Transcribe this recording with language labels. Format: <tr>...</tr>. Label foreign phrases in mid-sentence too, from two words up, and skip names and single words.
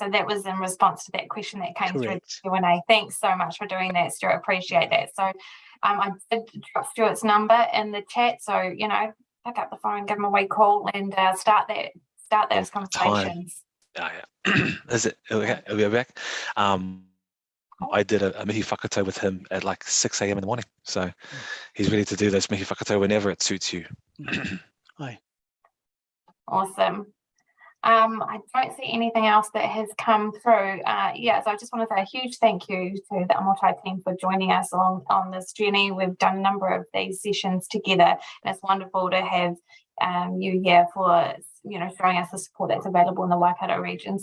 <en>So that was in response to that question that came through the Q&A. Thanks so much for doing that, Stuart. Appreciate that. So I did drop Stuart's number in the chat. So, pick up the phone, give him a wee call, and start those conversations. Is it? Are we back? I did a</en> <mi>mihi whakato</mi> <en>with him at like 6 a.m. in the morning. So he's ready to do those</en> <mi>mihi whakato</mi> <en>whenever it suits you. Hi. Awesome. I don't see anything else that has come through. So I just want to say a huge thank you to the Amotai team for joining us on this journey. We've done a number of these sessions together, and it's wonderful to have you here for showing us the support that's available in the Waikato region.</en>